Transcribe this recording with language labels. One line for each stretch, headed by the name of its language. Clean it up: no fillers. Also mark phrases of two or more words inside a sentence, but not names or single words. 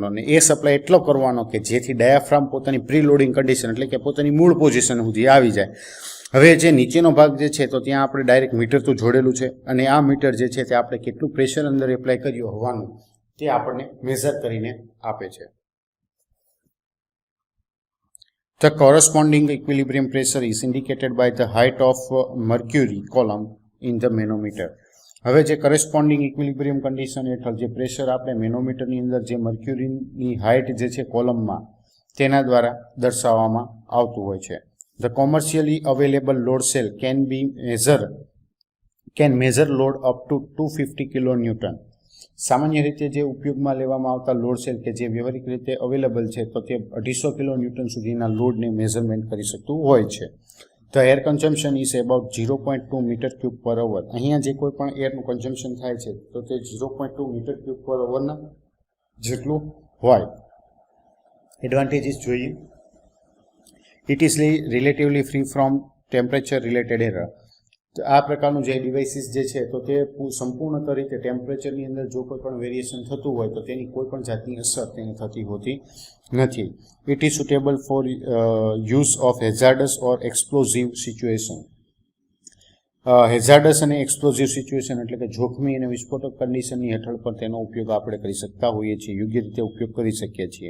Gujarati: અને એ સપ્લાય એટલો કરવાનો કે જેથી ડાયાફ્રામ પોતાની
English: pre loading condition
Gujarati: એટલે કે પોતાની મૂળ પોઝિશન સુધી આવી જાય. હવે જે નીચેનો ભાગ જે છે તો ત્યાં આપણે
English: direct meter
Gujarati: તો જોડેલું છે અને આ મીટર જે છે તે આપણે કેટલું પ્રેશર અંદર એપ્લાય કર્યું હોવાનું તે આપણને મેઝર કરીને આપે છે.
English: The corresponding equilibrium pressure is indicated by the height of mercury column in the manometer.
Gujarati: હવે જે
English: corresponding equilibrium condition
Gujarati: હેઠળ જે પ્રેશર આપણે મેનોમીટરની અંદર જે મર્ક્યુરીની હાઇટ જે છે કોલમમાં તેના દ્વારા દર્શાવવામાં આવતું હોય છે.
English: The commercially available load cell can measure load up to 250 kilonewton.
Gujarati: સામાન્ય રીતે જે ઉપયોગમાં લેવામાં આવતા
English: load cell
Gujarati: કે જે વ્યવહારિક રીતે અવેલેબલ છે તો તે 250 કિલોન્યુટન સુધીના લોડને મેઝરમેન્ટ કરી શકતું હોય છે.
English: The air consumption is about 0.2 meter cube per hour.
Gujarati: અહીંયા જે કોઈ પણ એરનું કન્ઝમ્પશન થાય છે તો તે 0.2
English: meter cube per hourના
Gujarati: જેટલું હોય. એડવાન્ટેજીસ જોઈએ.
English: It is relatively free from temperature related error.
Gujarati: આ પ્રકારનું જે ડિવાઇસીસ જે છે તો તે સંપૂર્ણ રીતે ટેમ્પરેચરની અંદર જો કોઈ પણ વેરિએશન થતું હોય તો તેની કોઈ પણ જાતની અસર તેને થતી હોતી નથી.
English: It is suitable for use of hazardous or explosive situation.
Gujarati: હેઝાર્ડસ અને
English: explosive situation
Gujarati: એટલે કે જોખમી અને વિસ્ફોટક કન્ડિશનની હેઠળ પર તેનો ઉપયોગ આપણે કરી શકતા હોઈએ છીએ, યોગ્ય રીતે ઉપયોગ કરી શકીએ છીએ.